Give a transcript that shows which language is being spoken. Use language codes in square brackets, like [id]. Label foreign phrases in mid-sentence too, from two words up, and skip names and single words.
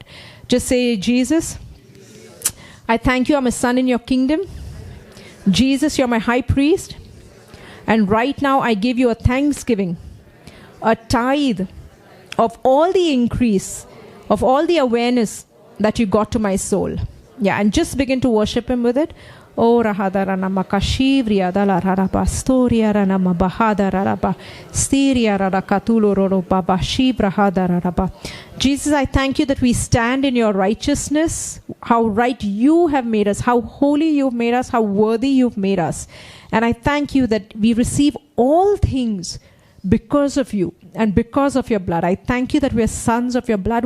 [en] Just say, Jesus, I thank you, I'm a son in your kingdom. Jesus, you're my high priest. And right now I give you a thanksgiving, a tithe of all the increase, of all the awareness that you got to my soul. Yeah, and just begin to worship him with it. Oh, Rahadarana Makashivria Dala Raraba Storia Rana Mabahada Raraba Stiria Rarakatulo Roroba Shibra Hadaraba. Jesus, I thank you that we stand in your righteousness, how right you have made us, how holy you've made us, how worthy you've made us. And I thank you that we receive all things because of you and because of your blood. I thank you that we are sons of your blood.